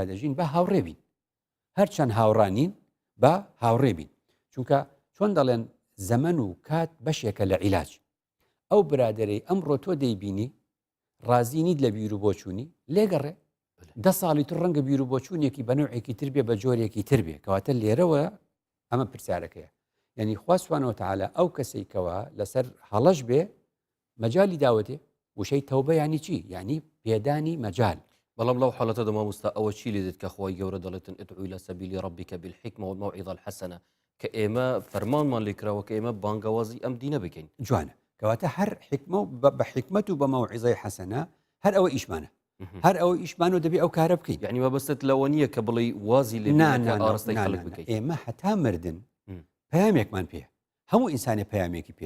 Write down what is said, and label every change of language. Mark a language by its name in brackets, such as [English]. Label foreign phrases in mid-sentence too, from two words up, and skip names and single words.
[Central Kurdish] دەژین بە هاوڕێ بین هەرچەند هاوڕانین بە هاوڕێ بین چونکە چۆن دەڵێن زەمەن و کات بەشێکە لە عیلاج ئەو برادەرەی ئەمڕۆ تۆ دەیبینی ڕازینیت لە بیر و بۆچوونی لێگەڕێ 10 ساڵی تو ڕەنگە بیر و بۆچوونێکی بە نوعێکی تر بێ بە جۆرێکی تر بێ کەواتە لێرەوە ئەمە پرسیارەکەیە یعنی خوا [Arabic] سوبحانەوە وتەعالا [Central Kurdish] ئەو کەسێکەوە لەسەر هەڵەش بێ مەجالی داوەتێ وشەی تەوبە یعنی چی یعنی پێدانی مەجال بەڵام لەو حاڵەتەدا مامۆستا ئەوە چی لێ دێت کە خۆی گەورە دەڵێتن [Arabic] ئدعو إلى سبيل ربك بالحكمة والموعظة الحسنة [Central Kurdish] کە ئێمە فەرمانمان لێکراوە کە ئێمە بانگەوازی ئەم دینە بکەین جوانە کەواتە هەر حکمە بە حکمت و بە مەوعیزەی حەسەنە هەر ئەوە ئیشمانە هەر ئەوە ئیشمان و دەبێ ئەو کارە بکەین یعنی مەبەستت لەوە نییە کە بڵێ وازی لێ ئاڕستەی خەڵک بکەین ئێمە هەتا مردن پەیامێکمان پێ هەموو ئینسانێ پەیامێکی پێ